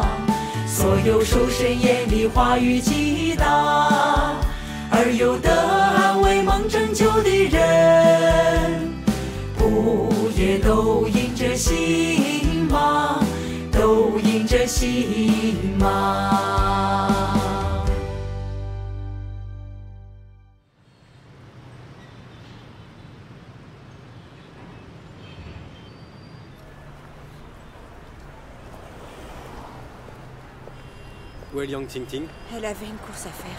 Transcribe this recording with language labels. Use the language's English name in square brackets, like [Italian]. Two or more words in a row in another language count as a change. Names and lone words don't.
[Chinese] 所有受神眼里话语激荡而有得安慰蒙拯救的人，不也都因着心吗？都因着心吗？ [French] Où est Liang Tingting? Elle avait une course à faire.